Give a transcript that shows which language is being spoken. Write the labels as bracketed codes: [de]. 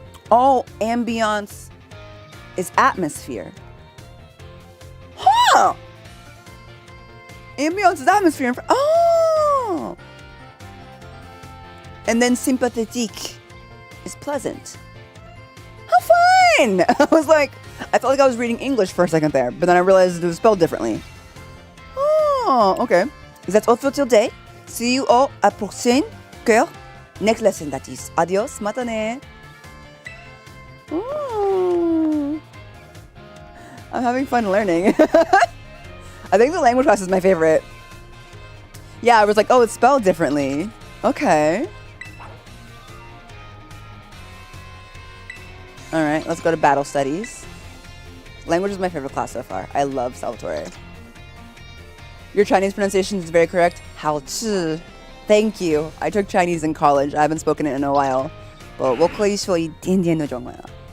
[en] Oh, ambience is atmosphere. Huh! Ambience is atmosphere. Oh! And then sympathetique is pleasant. How fun! I was like, I felt like I was reading English for a second there, but then I realized it was spelled differently. Oh, okay. That's all for today. See you all [fr] à prochaine cœur. [en] Next lesson, that is. Adios, matane. Ooh. I'm having fun learning. I think the language class is my favorite. Yeah, I was like, oh, it's spelled differently. Okay. All right, let's go to battle studies. Language is my favorite class so far. I love Salvatore. Your Chinese pronunciation is very correct. [zh] 好吃. [en] Thank you. I took Chinese in college. I haven't spoken it in a while. [zh] But 我可以说一点点的中文啊。